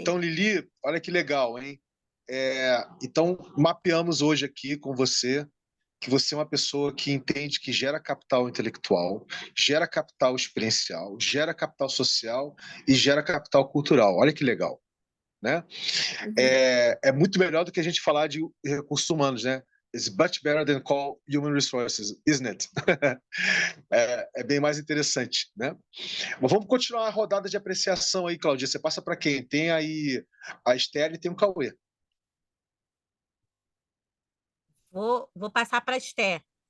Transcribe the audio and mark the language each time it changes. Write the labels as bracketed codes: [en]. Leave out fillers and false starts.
[pt] Então, Lili, olha que legal, hein? Então, mapeamos hoje aqui com você que você é uma pessoa que entende que gera capital intelectual, gera capital experiencial, gera capital social e gera capital cultural. Olha que legal, né? Uhum. É muito melhor do que a gente falar de recursos humanos, né? [en] It's much better than call human resources, isn't it? [pt] É bem mais interessante, né? Mas vamos continuar a rodada de apreciação aí, Claudia. Você passa para quem? Tem aí a Esther e tem o Cauê. Vou passar para a Esther.